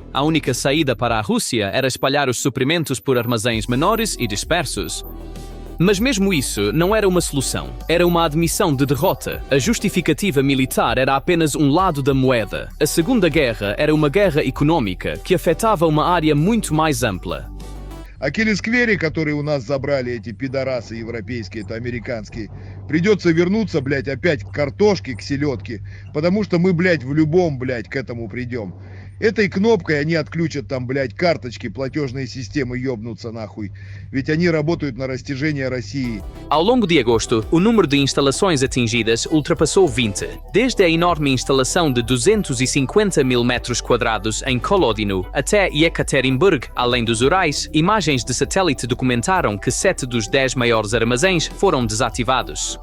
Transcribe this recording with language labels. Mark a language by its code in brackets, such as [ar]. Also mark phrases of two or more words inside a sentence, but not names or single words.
[pt] A única saída para a Rússia era espalhar os suprimentos por armazéns menores e dispersos. Mas mesmo isso não era uma solução, era uma admissão de derrota. A justificativa militar era apenas um lado da moeda. A Segunda Guerra era uma guerra econômica que afetava uma área muito mais ampla. [ru] Aquele сквере, которые у нас забрали эти пидорасы европейские, это американские, придется вернуться, блядь, опять к картошке, к селедке, потому что мы, блядь, в любом, блядь, к этому придем. Этой кнопкой они отключат там, блядь, карточки, платежные системы ёбнутся нахуй. Ведь они работают на растяжение России. [pt] Ao longo de agosto, o número de instalações atingidas ultrapassou 20, desde a enorme instalação de 250 mil metros quadrados em Kolodino até Yekaterinburg, além dos Urais. Imagens de satélite documentaram que 7 dos 10 maiores armazéns foram desativados.